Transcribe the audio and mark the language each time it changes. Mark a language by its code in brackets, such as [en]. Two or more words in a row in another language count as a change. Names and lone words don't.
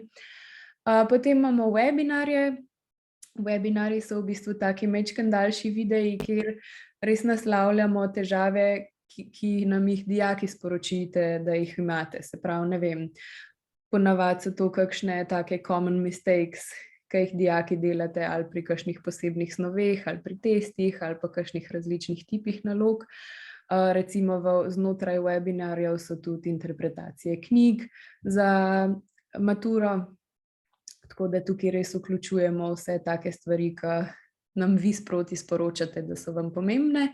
[sl] Potem imamo webinarje. Webinarji so v bistvu taki majčkeno daljši videi, kjer res naslavljamo težave, ki nam jih dijaki sporočite, da jih imate. Se pravi, ne vem, ponavadi so to kakšne take [en] common mistakes, [sl] ki jih dijaki delate ali pri kakšnih posebnih snoveh, ali pri testih, ali pa kakšnih različnih tipih nalog. Recimo znotraj webinarjev so tudi interpretacije knjig za maturo, tako da tukaj res vključujemo vse take stvari, ki nam vi sproti sporočate, da so vam pomembne.